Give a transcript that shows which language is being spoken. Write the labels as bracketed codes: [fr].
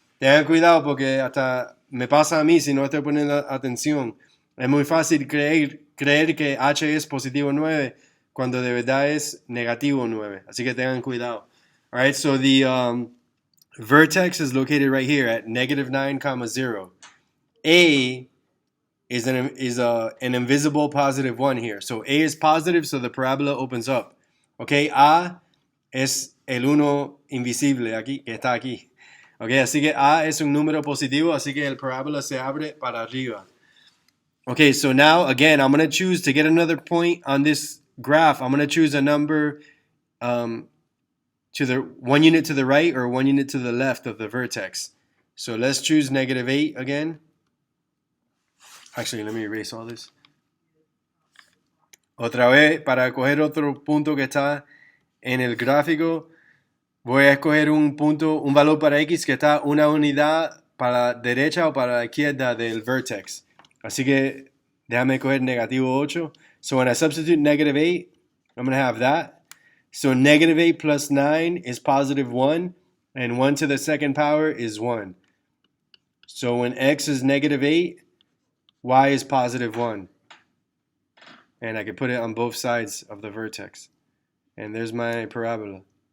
[es] Tengan cuidado porque hasta me pasa a mí si no estoy poniendo atención. Es muy fácil creer que h es positivo 9 cuando de verdad es negativo 9. Así que tengan cuidado. [en] All right, so the vertex is located right here at negative 9, comma 0. A is an invisible positive 1 here. So A is positive, so the parabola opens up. [es] Okay, A es el 1 invisible aquí, que está aquí. Okay, así que A es un número positivo, así que el parabola se abre para arriba. [en] Okay, so now again, I'm going to choose to get another point on this graph. I'm going to choose a number to the 1 unit to the right or 1 unit to the left of the vertex. So let's choose negative 8 again. Actually, let me erase all this. [es] Otra vez, para coger otro punto que está en el gráfico, voy a escoger un valor para x que está una unidad para la derecha o para la izquierda del vertex. Así que déjame coger negativo 8. [en] So when I substitute negative 8, I'm going to have that. So negative 8 plus 9 is positive 1, and 1 to the second power is 1. So when x is negative 8, y is positive 1. And I can put it on both sides of the vertex. And there's my parabola.